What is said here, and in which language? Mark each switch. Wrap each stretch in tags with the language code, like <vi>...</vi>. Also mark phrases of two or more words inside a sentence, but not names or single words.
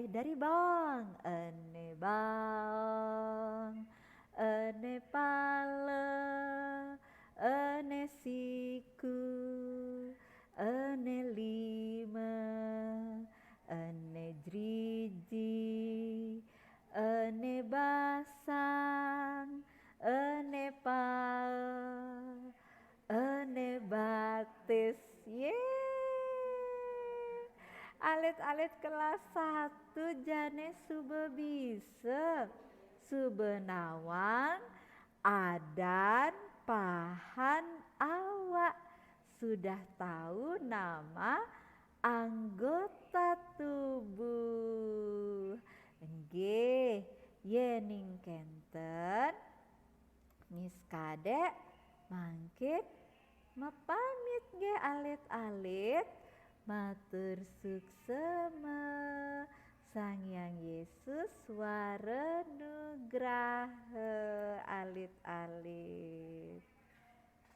<ban>Dari bawang, ane bawang, ane pala, ane siku, ane lima, ane driji, ane basang, ane pal, ane batis. Alit-alit kelas 1 jane sube bisa, sube nawang, adan, pahan, awak.</ban> <id>Sudah tahu nama anggota tubuh.</id> <ban>Nggih, yening kenten Miss Kadek mangkit mepamit nggih alit-alit. Matur suksema Sang Hyang Yesus warenugraha alit-alit.</ban>